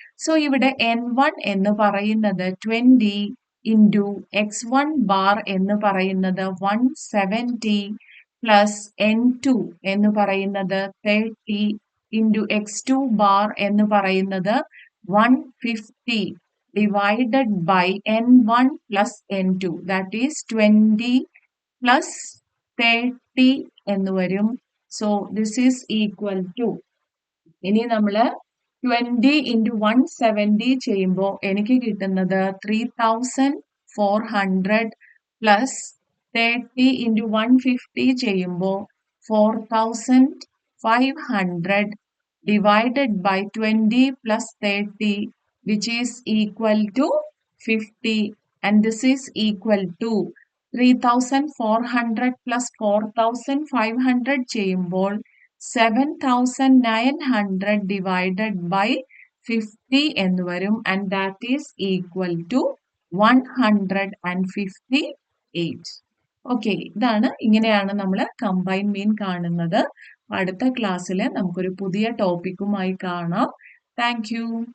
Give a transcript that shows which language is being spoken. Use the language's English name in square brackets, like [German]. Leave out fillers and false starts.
[Malayalam] So ഇവിടെ n1 എന്ന് പറയുന്നത് 20 ഇൻറ്റു x1 ബാർ എന്ന് പറയുന്നത് 170 പ്ലസ് n2 എന്ന് പറയുന്നത് 30 ഇൻറ്റു x2 ബാർ എന്ന് പറയുന്നത് 150 [English] divided by n1 plus n2, that is 20 plus 30 [Malayalam] എന്ന് വരും. [English] so this is equal to, [Malayalam] ഇനി നമ്മള് 20 ഇൻറ്റു 170 ചെയ്യുമ്പോൾ എനിക്ക് കിട്ടുന്നത് 3400 പ്ലസ് 30 ഇൻറ്റു 150 ചെയ്യുമ്പോൾ 4500 [English] divided by 20 plus 30, which is equal to [Malayalam] 50, and this is equal to 3400 plus 4500 ചെയ്യുമ്പോൾ 7900 divided by 50 എന്ന് വരും, [English] and that is equal to 158. [Malayalam] Okay, ഇങ്ങനെയാണ് നമ്മൾ കമ്പൈൻഡ് മീൻ കാണുന്നത്. അടുത്ത ക്ലാസ്സിൽ നമുക്കൊരു പുതിയ ടോപ്പിക്കുമായി കാണാം. Thank you.